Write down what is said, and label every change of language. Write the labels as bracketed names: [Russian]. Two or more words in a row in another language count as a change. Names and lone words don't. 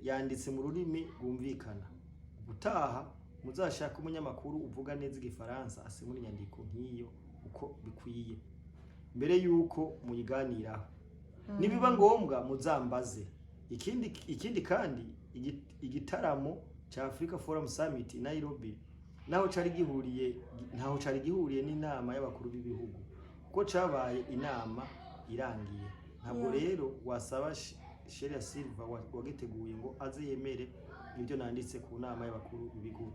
[Kinyarwanda] yanditse mu rurimi rwumvikana gutaha muzashaka umunyamakuru uvuga neza igifaransa asemura inyandiko nk'iyo uko bikwiye mbere yuko muyiganiraho nibiba ngombwa muzambaze ikindi kandi igitaramo cha Africa Forum Summit Nairobi naho cari gihuriye n'inama y'abakuru b'ibihugu kuko cabaye inama irangiye. Ntabwo rero wasaba Sheria Silva wagiteguye ngo aze yemere ibyo nanditse ku nama y'abakuru b'ibihugu.